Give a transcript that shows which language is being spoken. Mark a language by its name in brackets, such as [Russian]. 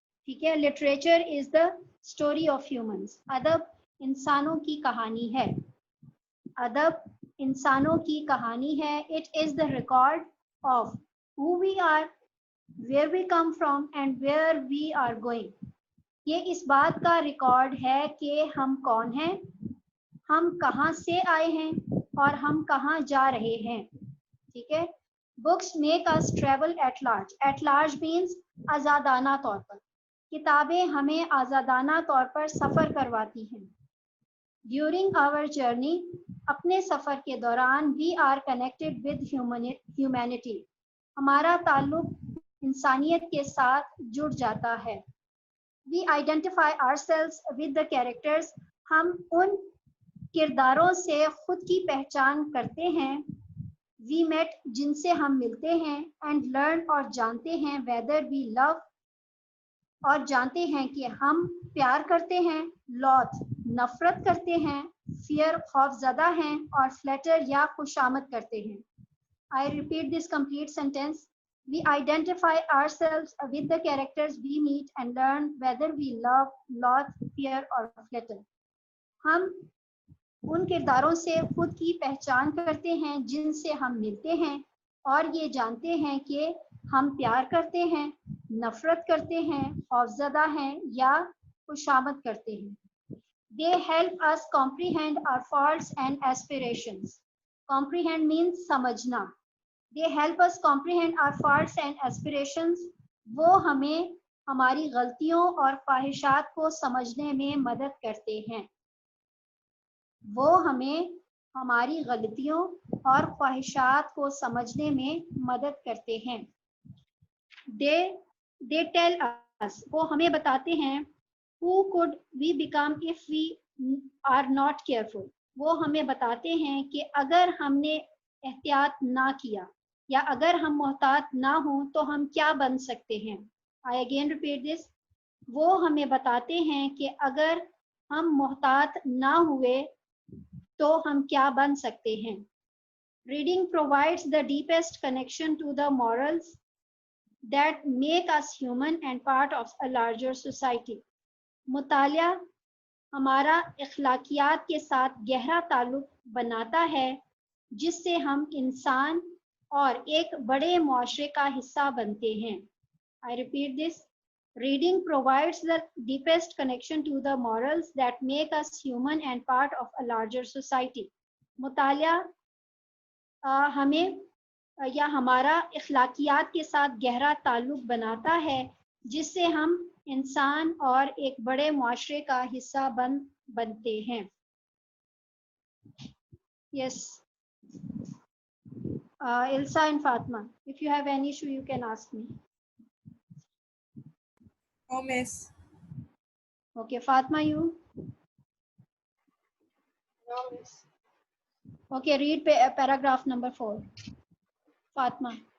[Urdu] ٹھیک ہے, [English] literature is the story of humans. [Urdu] ادب انسانوں کی کہانی ہے. ادب انسانوں کی کہانی ہے. [English] It is the record of who we are, where we come from, and where we are going. [Urdu] یہ اس بات کا ریکارڈ ہے کہ ہم کون ہیں, ہم کہاں سے آئے ہیں اور ہم کہاں جا رہے ہیں. ٹھیک ہے. [English] Books make us travel at large. At large means [Urdu] آزادانہ طور پر. کتابیں ہمیں آزادانہ طور پر سفر کرواتی ہیں. [English] during our journey, [Urdu] اپنے سفر کے دوران [English] we are connected with humanity, [Urdu] ہمارا تعلق انسانیت کے ساتھ جڑ جاتا ہے. [English] we identify ourselves with the characters, [Urdu] ہم ان کرداروں سے خود کی پہچان کرتے ہیں. [English] we meet, [Urdu] جن سے ہم ملتے ہیں. [English] and learn, [Urdu] اور جانتے ہیں. [English] whether we love, [Urdu] اور جانتے ہیں کہ ہم پیار کرتے ہیں. لوتھ، نفرت کرتے ہیں. فیئر، خوف زدہ ہیں. اور فلیٹر، یا خوشامد کرتے ہیں. [English] I repeat this complete sentence. We identify ourselves with the characters we meet and learn whether we love, loathe, fear or flatter. [Urdu] ہم ان کرداروں سے خود کی پہچان کرتے ہیں جن سے ہم ملتے ہیں، اور یہ جانتے ہیں کہ ہم پیار کرتے ہیں، نفرت کرتے ہیں، خوفزدہ ہیں یا خوشامد کرتے ہیں. [English] They help us comprehend our faults and aspirations. Comprehend means سمجھنا. They help us comprehend our faults and aspirations. [Urdu] وہ ہمیں ہماری غلطیوں اور خواہشات کو سمجھنے میں مدد کرتے ہیں. وہ ہمیں ہماری غلطیوں اور خواہشات کو سمجھنے میں مدد کرتے ہیں. [English] They tell us، [Urdu] وہ ہمیں بتاتے ہیں. [English] Who could we become if we are not careful؟ [Urdu] وہ ہمیں بتاتے ہیں کہ اگر ہم نے احتیاط نہ کیا یا اگر ہم محتاط نہ ہوں تو ہم کیا بن سکتے ہیں. [English] I again repeat this. [Urdu] وہ ہمیں بتاتے ہیں کہ اگر ہم محتاط نہ ہوئے تو ہم کیا بن سکتے ہیں. [English] Reading provides the deepest connection to the morals that make us human and part of a larger society. [Urdu] مطالعہ ہمارا اخلاقیات کے ساتھ گہرا تعلق بناتا ہے جس سے ہم انسان اور ایک بڑے معاشرے کا حصہ بنتے ہیں. [English] I repeat this. Reading provides the deepest connection to the morals that make us human and part of a larger society. [Urdu] مطالعہ ہمیں یا ہمارا اخلاقیات کے ساتھ گہرا تعلق بناتا ہے جس سے ہم انسان اور ایک بڑے معاشرے کا حصہ بنتے ہیں. [English] Yes. Ilsa and Fatma, if you have any issue, you can ask me. Oh, miss. Okay, Fatma, you? No, miss. Okay, read paragraph number 4. Fatma.